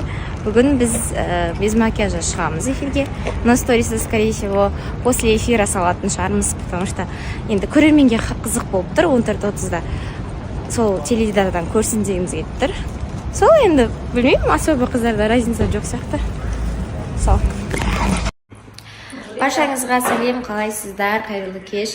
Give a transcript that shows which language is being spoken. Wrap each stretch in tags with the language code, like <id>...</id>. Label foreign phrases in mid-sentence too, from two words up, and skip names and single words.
<kk>Бүгін біз</kk> <ru>без макияжа</ru> <kk>шығамыз эфирге,</kk> <ru>но сторисы, скорее всего, после эфира</ru> <kk>салатын шығармыз,</kk> <ru>потому что</ru> <kk>енді көрерменге қызық болып тұр 14:30-да, сол теледидардан көрсін дегіміз келіп тұр. Сол енді білмеймін, особо қыздарда разница жоқ сияқты. Сол. Баршаңызға сәлем, қалайсыздар, қайырлы кеш.</kk>